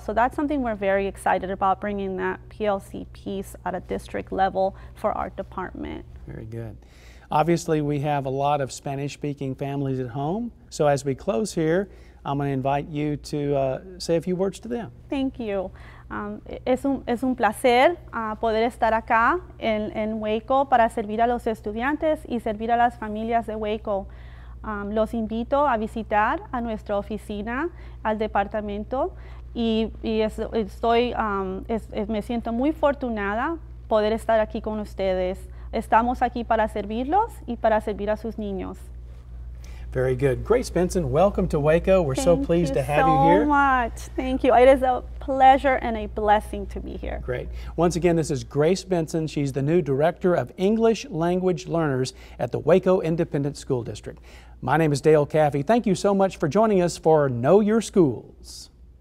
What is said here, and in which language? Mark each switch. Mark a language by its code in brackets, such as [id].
[en] So that's something we're very excited about, bringing that PLC piece at a district level for our department. Very good. Obviously, we have a lot of Spanish-speaking families at home. So as we close here, I'm going to invite you to say a few words to them. Thank you. [es] Es un placer poder estar acá en Waco para servir a los estudiantes y servir a las familias de Waco. Los invito a visitar a nuestra oficina, al departamento, y me siento muy afortunada poder estar aquí con ustedes. Estamos aquí para servirlos y para servir a sus niños. [en] Very good. Grace Benson, welcome to Waco. We're so pleased to have you here. Thank you so much. Thank you. It is a pleasure and a blessing to be here. Great. Once again, this is Grace Benson. She's the new Director of English Language Learners at the Waco Independent School District. My name is Dale Caffey. Thank you so much for joining us for Know Your Schools.